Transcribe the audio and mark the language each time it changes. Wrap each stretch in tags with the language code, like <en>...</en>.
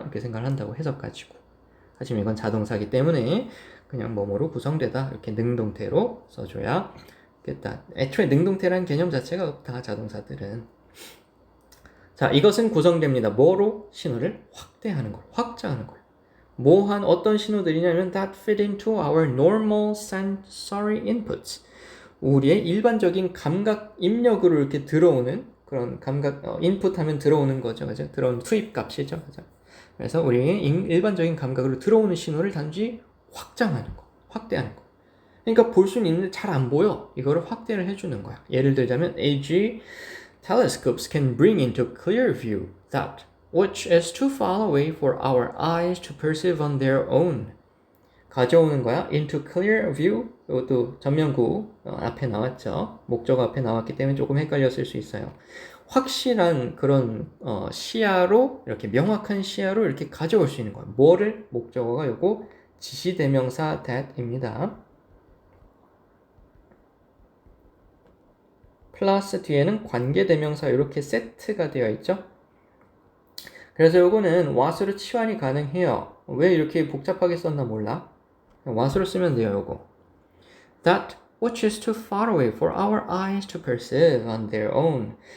<ko>이렇게 생각을 한다고 해석 가지고. 하지만 이건 자동사기 때문에 그냥 뭐뭐로 구성되다 이렇게 능동태로 써줘야 겠다. 애초에 능동태라는 개념 자체가 없다. 자동사들은. 자, 이것은 구성됩니다. 뭐로? 신호를 확대하는 걸, 확장하는 걸. 뭐한 어떤 신호들이냐면</ko> <en>that fit into our normal sensory inputs.</en> <ko>우리의 일반적인 감각 입력으로 이렇게 들어오는 그런 감각 인풋 하면 들어오는 거죠. 그죠? 들어오는 투입 값이죠. 그죠? 그래서 우리의 일반적인 감각으로 들어오는 신호를 단지 확장하는 거, 확대하는 거. 그러니까 볼 수는 있는데 잘 안 보여. 이거를 확대를 해주는 거야. 예를 들자면</ko> <en>AG telescopes can bring into clear view that which is too far away for our eyes to perceive on their own. 가져오는 거야. into clear view.</en> <ko>이것도 전면구 앞에 나왔죠. 목적어 앞에 나왔기 때문에 조금 헷갈렸을 수 있어요. 확실한 그런 시야로 이렇게 명확한 시야로 이렇게 가져올 수 있는 거야. 뭐를? 목적어가 요거 지시대명사 that입니다. 플러스 뒤에는 관계대명사 이렇게 세트가 되어 있죠. 그래서 요거는 what으로 치환이 가능해요. 왜 이렇게 복잡하게 썼나 몰라. what으로 쓰면 돼요. 요거</ko> <en>that which is too far away for our eyes to perceive on their own.</en>